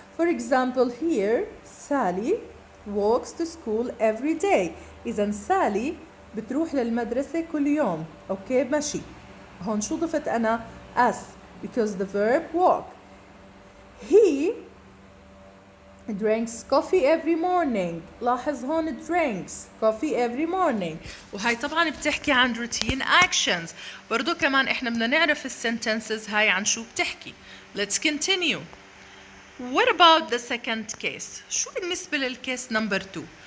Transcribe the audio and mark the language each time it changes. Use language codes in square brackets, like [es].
[en] For example, here, Sally walks to school every day. [ar] إذا Sally بتروح للمدرسة كل يوم. أوكي ماشي. هون شو ضفت أنا؟ [en] as because the verb walk. He drinks coffee every morning. [ar] لاحظ هون [en] drinks coffee every morning. [ar] وهاي طبعا بتحكي عن routine actions. برضو كمان احنا بدنا نعرف الsentences هاي عن شو بتحكي. [en] Let's continue. What about the second case? [ar] شو بالنسبة للcase number 2?